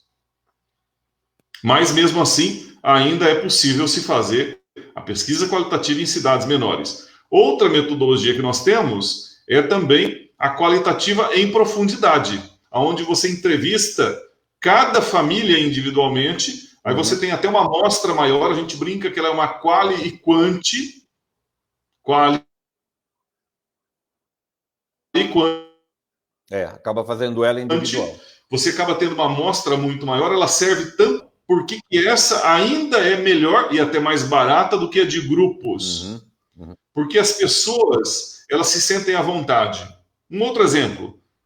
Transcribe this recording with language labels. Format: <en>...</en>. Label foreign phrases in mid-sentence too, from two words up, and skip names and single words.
<pt>Mas, mesmo assim, ainda é possível se fazer a pesquisa qualitativa em cidades menores. Outra metodologia que nós temos é também a qualitativa em profundidade, onde você entrevista cada família individualmente. Aí você tem até uma amostra maior, a gente brinca que ela é uma quali e quanti. Quali e quanti. Acaba fazendo ela individual. Você acaba tendo uma amostra muito maior, ela serve tanto porque essa ainda é melhor e até mais barata do que a de grupos. Porque as pessoas, elas se sentem à vontade. Um outro exemplo.</pt>